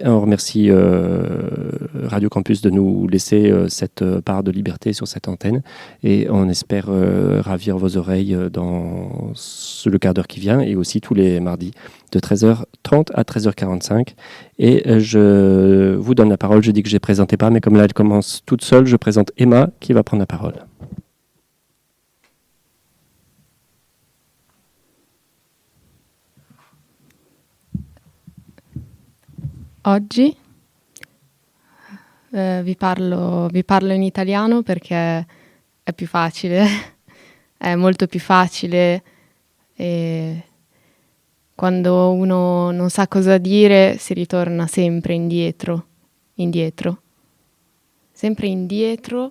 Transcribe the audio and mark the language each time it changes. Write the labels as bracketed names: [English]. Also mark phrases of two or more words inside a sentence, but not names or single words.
[French] On remercie Radio Campus de nous laisser cette part de liberté sur cette antenne et on espère ravir vos oreilles dans le quart d'heure qui vient et aussi tous les mardis de 13h30 à 13h45. Et je vous donne la parole. Je dis que je ne les présentais pas, mais comme là elle commence toute seule, je présente Emma qui va prendre la parole. [Italian] Oggi vi parlo in italiano perché è più facile, è molto più facile e quando uno non sa cosa dire si ritorna sempre indietro, sempre indietro.